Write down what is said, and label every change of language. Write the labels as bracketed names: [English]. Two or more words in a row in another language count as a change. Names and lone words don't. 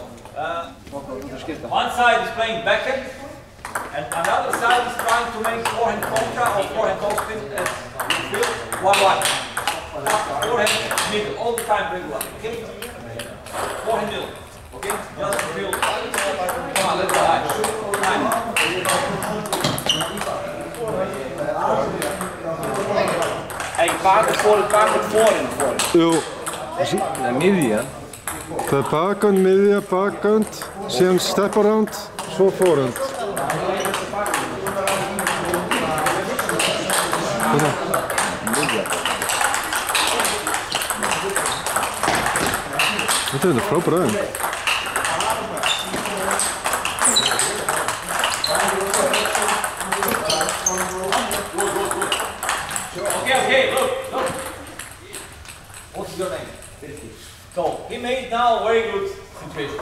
[English] One side is playing backhand, and another side is trying to make forehand contra or forehand topspin as you feel. 1-1. Forehand middle, all the time regular. Okay? Forehand middle. Okay? Just feel. Come on, let's go. [Dutch] Hey, pak het voorin. [Icelandic] Jú, [Dutch] Naar midden. [Icelandic] það er bakhand, miðja, bakhand, síðan [English] step around, [Icelandic] svo forehand. Þetta er frábær aðeins. [English] Okay, look. What's your name? So he made now a very good situation.